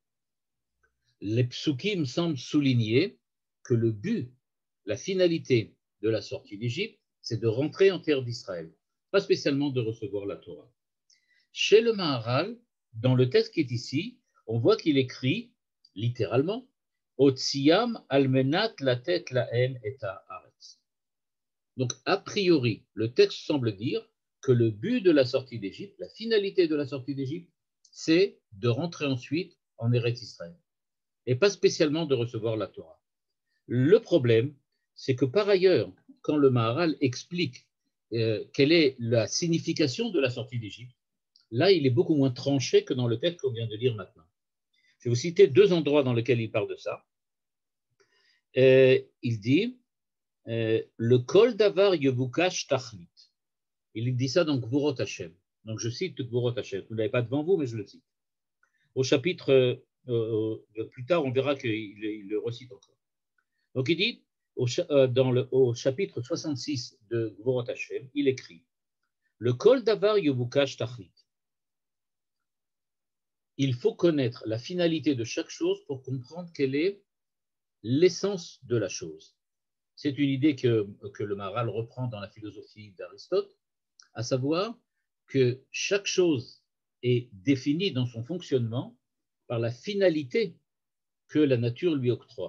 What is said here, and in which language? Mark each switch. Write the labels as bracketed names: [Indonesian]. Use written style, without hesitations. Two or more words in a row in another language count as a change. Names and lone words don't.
[French] Les psukim semblent souligner que le but, la finalité de la sortie d'Égypte, c'est de rentrer en terre d'Israël, pas spécialement de recevoir la Torah. Chez le Maharal, dans le texte qui est ici, on voit qu'il écrit littéralement [Hebrew] הוציאם על מנת לתת להם את הארץ. [French] Donc, a priori, le texte semble dire que le but de la sortie d'Égypte, la finalité de la sortie d'Égypte, c'est de rentrer ensuite en Eretz Israël, et pas spécialement de recevoir la Torah. Le problème, c'est que par ailleurs, quand le Maharal explique quelle est la signification de la sortie d'Égypte, là, il est beaucoup moins tranché que dans le texte qu'on vient de lire maintenant. Je vais vous citer deux endroits dans lesquels il parle de ça. Il dit le [Hebrew] כל דבר יבוקש תכלית. [French] Il dit ça dans Gvurot Hashem. Donc je cite Gvurot Hashem. Vous ne l'avez pas devant vous, mais je le cite. Au chapitre, plus tard, on verra qu'il le recite encore. Donc il dit, au chapitre 66 de Gvurot Hashem, il écrit le [Hebrew] כל דבר יבוקש תכלית. [French] Il faut connaître la finalité de chaque chose pour comprendre quelle est l'essence de la chose. C'est une idée que le Maharal reprend dans la philosophie d'Aristote, à savoir que chaque chose est définie dans son fonctionnement par la finalité que la nature lui octroie.